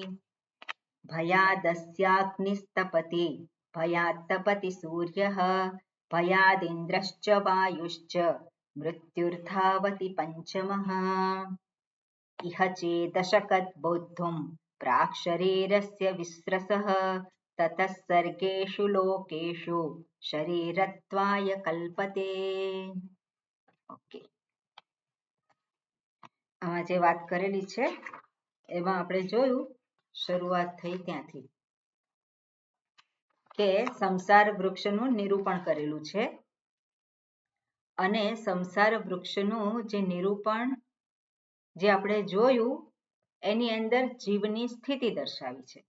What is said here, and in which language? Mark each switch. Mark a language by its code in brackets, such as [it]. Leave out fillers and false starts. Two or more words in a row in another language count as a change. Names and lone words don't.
[sa] भयादस्याग्निस्तपति भयात्तपति सूर्यः भयादिन्द्रश्च वायुश्च मृत्युर्धावति पञ्चमः। इह चेदशकद्बोद्धुं प्राक्शरीरस्य विस्रसः ततः सर्गेषु लोकेषु शरीरत्वाय कल्पते। [gu] ओके, આમાં જે વાત કરેલી છે એમાં આપણે જોયું શરૂઆત થઈ ત્યાંથી કે સંસાર વૃક્ષનું નિરૂપણ કરેલું છે અને સંસાર વૃક્ષનું જે નિરૂપણ જે આપણે જોયું એની અંદર જીવની સ્થિતિ દર્શાવી છે.